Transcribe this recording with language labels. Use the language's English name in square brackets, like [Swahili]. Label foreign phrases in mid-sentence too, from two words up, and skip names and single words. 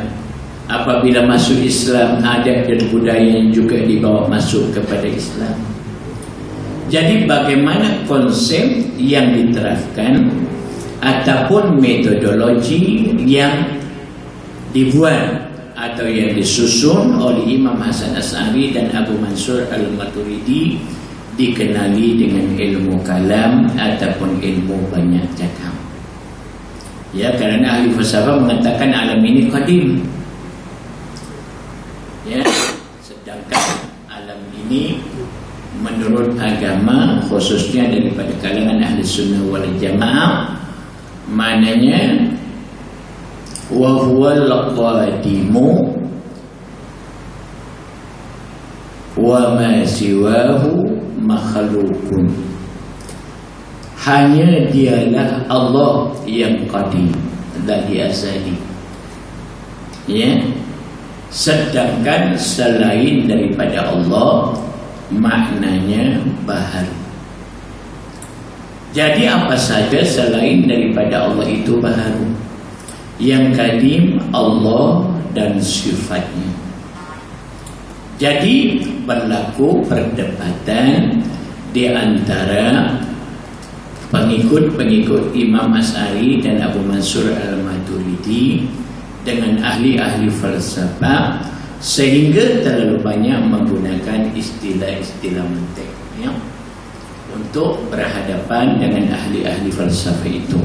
[Malay] Apabila masuk Islam, adat dan budaya juga dibawa masuk kepada Islam. Jadi bagaimana konsep yang diterapkan ataupun metodologi yang dibuat atau yang disusun oleh Imam Hasan Asy'ari dan Abu Mansur Al-Maturidi dikenali dengan ilmu kalam ataupun ilmu banyak cakap. Ya, kerana ahli falsafah mengatakan alam ini qadim. Ya, sedangkan alam ini menurut agama khususnya daripada kalangan Ahli Sunnah wal Jamaah maknanya [Arabic] وهو القديم وما سواه مخلوق. [Malay] Hanya dialah Allah yang qadim, dari azali. Ya. Sedangkan selain daripada Allah maknanya baharu. Jadi apa saja selain daripada Allah itu baharu. Yang kadim Allah dan sifatnya. Jadi berlaku perdebatan di antara pengikut-pengikut Imam Asy'ari dan Abu Mansur Al-Maturidi dengan ahli-ahli falsafah, sehingga terlalu banyak menggunakan istilah-istilah mantik ya, untuk berhadapan dengan ahli-ahli falsafah itu.